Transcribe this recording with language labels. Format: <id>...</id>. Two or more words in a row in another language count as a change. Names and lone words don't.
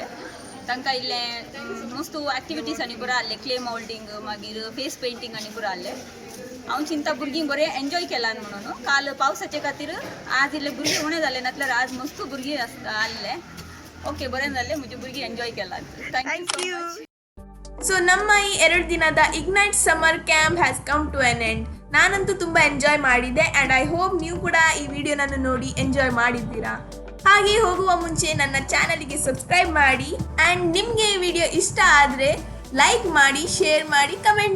<kok>तांकां इल्लें मस्त एक्टिविटीज आनी बरें आहलें.</kok> <en>clay moulding</en> <kok>मागीर</kok> <en>face painting</en> <kok>आनी बरें आहलें. हांव चिंता भुरगीं बरें एन्जॉय केलां म्हणून. काल पावसाचे खातीर आज इल्लें भुरगीं उणें जालें, नातल्यार आज मस्त भुरगीं आहलें. ओके, बरें जालें. म्हजी भुरगीं एन्जॉय केलां.</kok> <en>Thank you. ಸೊ</en> <kn>ನಮ್ಮ ಈ 2 ದಿನದ</kn> <en>Ignite summer camp has come to an end.</en> <kn>ನಾನಂತೂ ತುಂಬ ಎಂಜಾಯ್ ಮಾಡಿದ್ದೆ</kn> <en>and I hope</en> <kn>ನೀವು ಕೂಡ ಈ ವಿಡಿಯೋನನ್ನು ನೋಡಿ ಎಂಜಾಯ್ ಮಾಡಿದ್ದೀರಾ. ಹಾಗೆ ಹೋಗುವ ಮುಂಚೆ ನನ್ನ ಚಾನಲ್ಗೆ ಸಬ್ಸ್ಕ್ರೈಬ್ ಮಾಡಿ ಆ್ಯಂಡ್ ನಿಮಗೆ ಈ ವಿಡಿಯೋ ಇಷ್ಟ ಆದರೆ ಲೈಕ್ ಮಾಡಿ, ಶೇರ್ ಮಾಡಿ, ಕಮೆಂಟ್ ಮಾಡಿ.</kn>